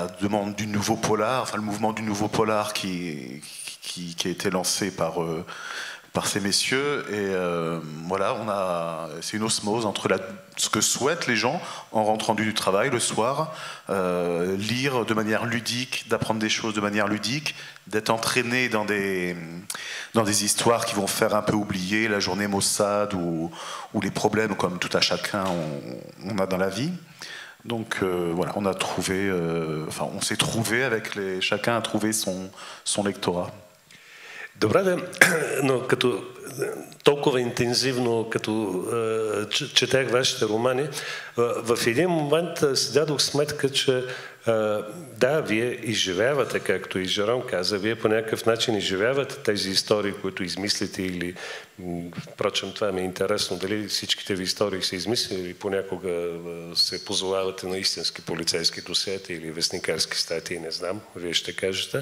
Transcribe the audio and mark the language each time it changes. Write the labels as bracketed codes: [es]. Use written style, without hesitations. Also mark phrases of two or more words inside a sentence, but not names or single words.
[fr] demande du nouveau polar, enfin le mouvement du nouveau polar qui a été lancé par ces messieurs, et voilà, c'est une osmose entre ce que souhaitent les gens en rentrant du travail le soir, lire de manière ludique, d'apprendre des choses de manière ludique, d'être entraîné dans des histoires qui vont faire un peu oublier la journée maussade ou les problèmes comme tout à chacun on a dans la vie. Donc voilà, on s'est trouvé chacun a trouvé son lectorat. [bg] Добре, но като толкова интензивно, като четях вашите романи, в един момент си дадох сметка, че да, вие изживявате, както и Жером каза, вие по някакъв начин изживявате тези истории, които измислите или, впрочем, това ми е интересно, дали всичките ви истории са измислили или понякога се позовавате на истински полицейски досиета или вестникарски статии, не знам, вие ще кажете.